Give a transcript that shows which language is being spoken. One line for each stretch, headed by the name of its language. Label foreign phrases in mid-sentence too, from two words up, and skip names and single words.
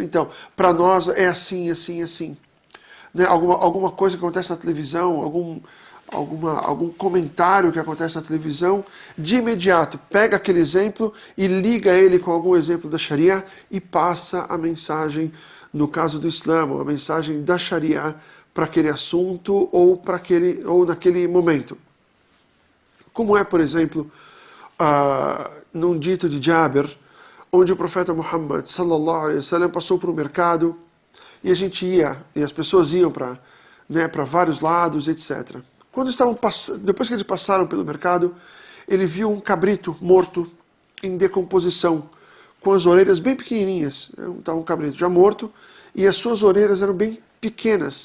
Portuguese: Então, para nós é assim, assim, assim. Né, alguma coisa que acontece na televisão, algum comentário que acontece na televisão, de imediato pega aquele exemplo e liga ele com algum exemplo da Sharia e passa a mensagem, no caso do Islã, a mensagem da Sharia para aquele assunto ou naquele momento. Como é, por exemplo, num dito de Jabir, onde o profeta Muhammad
Arabic: صلى الله عليه وسلم
Portuguese: passou por um mercado e as pessoas iam para vários lados, etc. Depois que eles passaram pelo mercado, ele viu um cabrito morto em decomposição, com as orelhas bem pequenininhas. Estava um cabrito já morto e as suas orelhas eram bem pequenas.